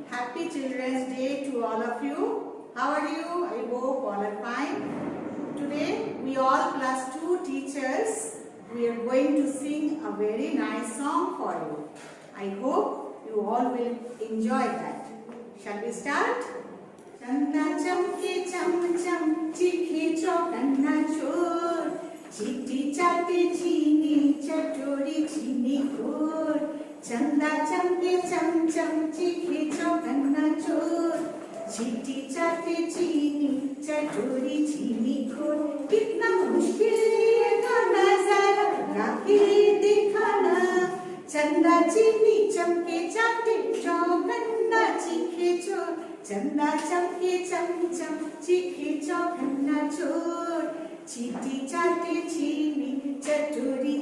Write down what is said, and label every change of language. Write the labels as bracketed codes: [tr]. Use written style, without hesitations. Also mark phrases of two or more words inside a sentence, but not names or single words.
[en] Happy Children's Day to all of you. How are you? I hope all are fine. Today, we all class 2 teachers, we are going to sing a very nice song for you. I hope you all will enjoy that. Shall we start? [hi] चंदा चमके चम चम चीखे चौकन्ना चोर चिट्टी चाटे चीनी चटोरी चीनी खोर चंदा चमके चम चम चीखे चौकन्ना चोर चिट्टी चाटे चीनी चटोरी चीनी खोर कितना मुश्किल ये गाना जरा गाके दिखाना चंदा चीनी चमके चाटे चौकन्ना चीखे चोर चंदा चमके चम चम चीखे चौकन्ना चोर चिट्टी चाटे चीनी चटोरी